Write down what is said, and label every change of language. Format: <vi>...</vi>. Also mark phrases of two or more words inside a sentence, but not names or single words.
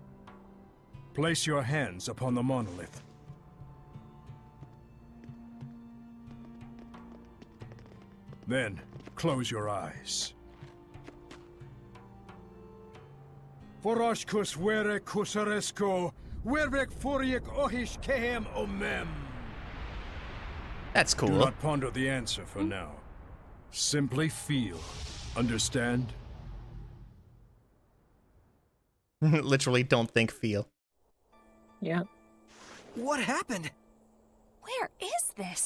<en>Place your hands upon the monolith. Then, close your eyes. Foroshkus were kusaresko, wervek furiek ohish kehem omem. That's Do cool. not ponder the answer for now. Simply feel. Understand? Literally, don't think, feel. Yeah. What happened? Where is this?</en>